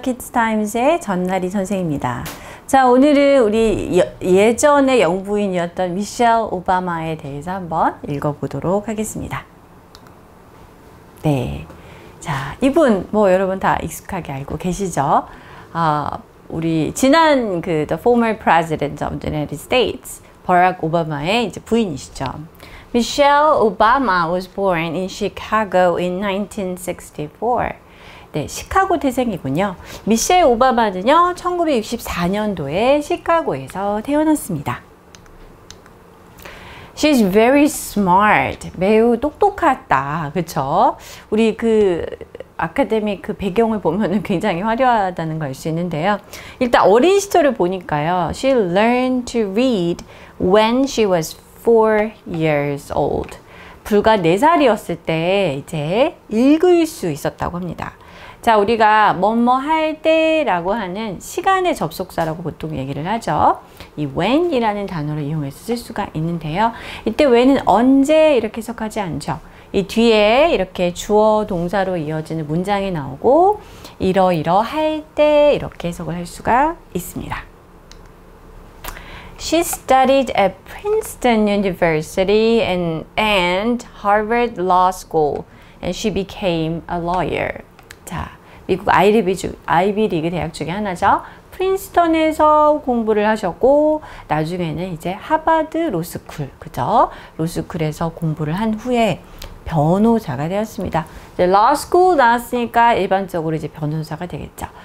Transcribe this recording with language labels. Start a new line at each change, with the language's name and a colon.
Korean: 키즈타임즈의 전나리 선생입니다. 자, 오늘은 우리 예전의 영부인이었던 미셸 오바마에 대해서 한번 읽어보도록 하겠습니다. 네. 자, 이분 뭐 여러분 다 익숙하게 알고 계시죠? 우리 지난
English: The former president of the United States,
Korean: 버락 오바마의 이제 부인이시죠.
English: Michelle Obama was born in Chicago in 1964.
Korean: 네, 시카고 태생이군요. 미셸 오바마는요, 1964년도에 시카고에서 태어났습니다.
English: She's very smart.
Korean: 매우 똑똑하다. 그쵸? 우리 아카데믹 배경을 보면은 굉장히 화려하다는 걸 알 수 있는데요. 일단 어린 시절을 보니까요.
English: She learned to read when she was 4 years old.
Korean: 불과 4살이었을 때 이제 읽을 수 있었다고 합니다. 자, 우리가 뭐뭐 할 때라고 하는 시간의 접속사라고 보통 얘기를 하죠. 이 when이라는 단어를 이용해서 쓸 수가 있는데요. 이때 when은 언제 이렇게 해석하지 않죠. 이 뒤에 이렇게 주어 동사로 이어지는 문장이 나오고 이러이러 할 때 이렇게 해석을 할 수가 있습니다.
English: She studied at Princeton University and Harvard Law School, and she became a lawyer.
Korean: 자, 미국 아이비리그 대학 중에 하나죠. 프린스턴에서 공부를 하셨고 나중에는 이제 하버드 로스쿨, 그죠? 로스쿨에서 공부를 한 후에 변호사가 되었습니다. 이제 러스쿨 나왔으니까 일반적으로 이제 변호사가 되겠죠.